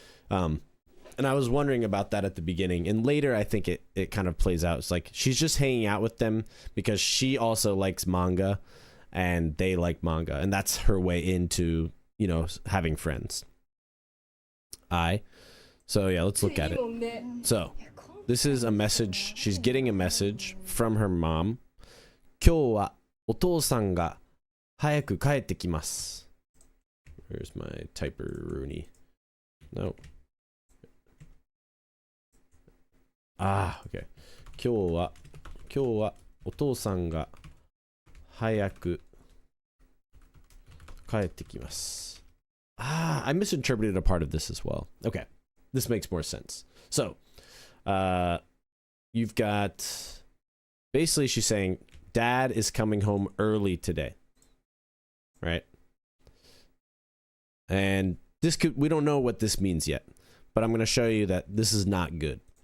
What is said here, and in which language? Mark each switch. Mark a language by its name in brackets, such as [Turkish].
[English] And I was wondering about that at the beginning, and later I think it kind of plays out. It's like she's just hanging out with them because she also likes manga and they like manga, and that's her way into, you know, having friends. So yeah, let's look at it. So this is a message. She's getting a message from her mom. [Japanese] 今日はお父さんが早く帰ってきます。 [English] Where's my typer, Rooney? No. Okay. [Japanese] 今日はお父さんが早く帰ってきます。 [English] I misinterpreted a part of this as well. Okay. This makes more sense. So, you've got basically she's saying dad is coming home early today, right? And we don't know what this means yet, but I'm going to show you that this is not good.